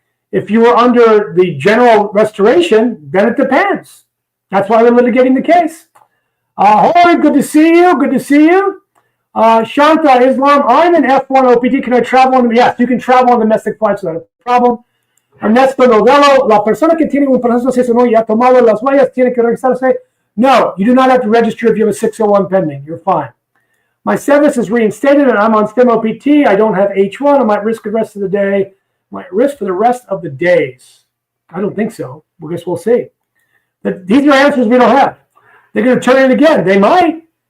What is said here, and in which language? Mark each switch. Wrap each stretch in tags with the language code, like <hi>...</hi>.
<en>If you were under the general restoration, then it depends. That's why we're litigating the case. Hori, good to see you. Shanta Islam, I'm an F1 OPT. Can I travel on? Yes, you can travel on domestic flights without a problem.</en> <es>Ernesto Novello, la persona que tiene un proceso de no ya tomado las huellas tiene que registrarse.</es> <en>No, you do not have to register if you have a 601 pending. You're fine. My SEVIS is reinstated and I'm on STEM OPT. I don't have H1. I might risk the rest of the day. Might risk for the rest of the days. I don't think so. I guess we'll see. But these are answers we don't have. They're going to turn it again. They might.</en>